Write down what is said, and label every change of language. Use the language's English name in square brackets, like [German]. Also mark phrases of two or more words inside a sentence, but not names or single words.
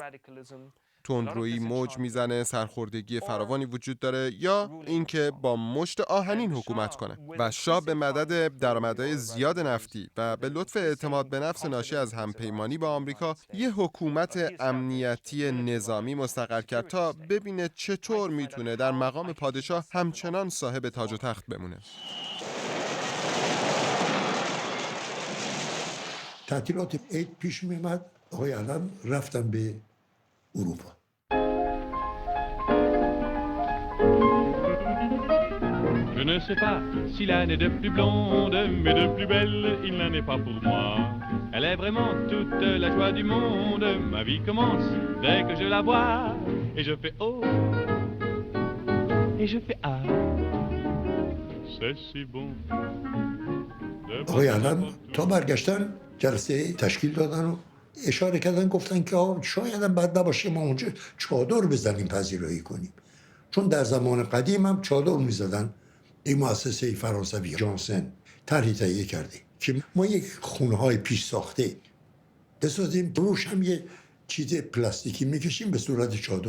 [Persian] تندرویی موج میزنه، سرخوردگی فراوانی وجود داره، یا اینکه با مشت آهنین حکومت کنه و شاه به مدد درآمدهای زیاد نفتی و به لطف اعتماد به نفس ناشی از همپیمانی با آمریکا یه حکومت امنیتی نظامی مستقر کرد تا ببینه چطور میتونه در مقام پادشاه همچنان صاحب تاج و تخت بمونه. تعطیلات عید پیش میمد، آقای علم رفتم به اروپا. [French] Je ne sais pas si la n'est de plus blonde, mais de plus belle, il n'en est pas pour moi. Elle est vraiment toute la joie du monde. Ma vie commence dès que je la vois. Et je fais oh, et je fais ah. C'est si bon. [Persian] آقای علم تا برگشتن جلسه تشکیل دادن و اشاره کردن، گفتن که شاید هم بد نباشه ما اونجا چادر بزنیم پذیرایی کنیم، چون در زمان قدیم هم چادر میزدن. این مؤسسه فرانسوی جانسن طرحی تهیه کرده که ما یک خونه‌های پیش ساخته بسازیم، روش هم یه چیز پلاستیکی میکشیم به صورت چادر.